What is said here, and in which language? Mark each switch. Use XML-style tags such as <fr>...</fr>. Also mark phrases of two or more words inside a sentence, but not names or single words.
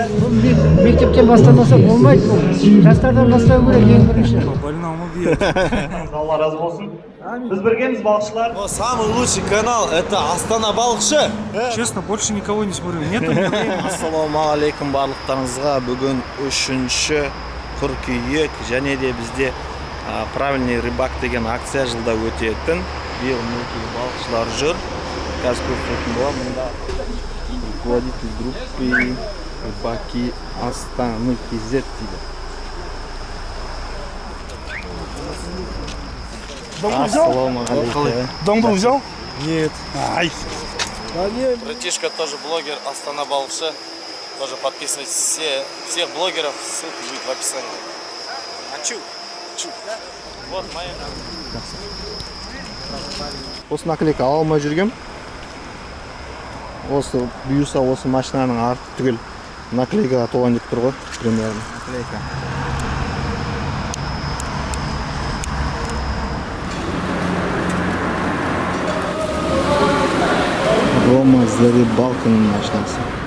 <kk>Мектептен бастамаса болмайды бұл. Жастардан бастау керек ең бірінші. Алла разы болсын. Біз біргеміз, балықшылар.</kk> <ru>Самый лучший канал это Астана балықшы. Честно, больше никого не смотрю. Нету времени.</ru> <kk>Ассалаумағалейкум барлықтарыңызға. Бүгін 3-ші қыркүйек және де бізде</kk> <ru>правильный рыбак</ru> <kk>деген акция жылда өтетін. Биыл мінекей балықшылар жүр. Қазір көрсететін болады.</kk> <ru>Мұнда руководитель группы рыбаки Астаны КЗ дейді.</ru> <kk>Ассалаумағалейкум.</kk> <ru>Домбру взял? Нет. Ай. Братишка тоже блогер Астана балықшы. Тоже подписывайтесь. Всех блогеров, ссылка будет в описании. Вот моя.</ru> <kk>Осы наклейка ала алмай жүргем. Осы бұйырса осы машинаның арты түгел наклейкаға толған деп тұр ғой, примерно. Наклейка. Рома за рыбалканың машинасы.</kk>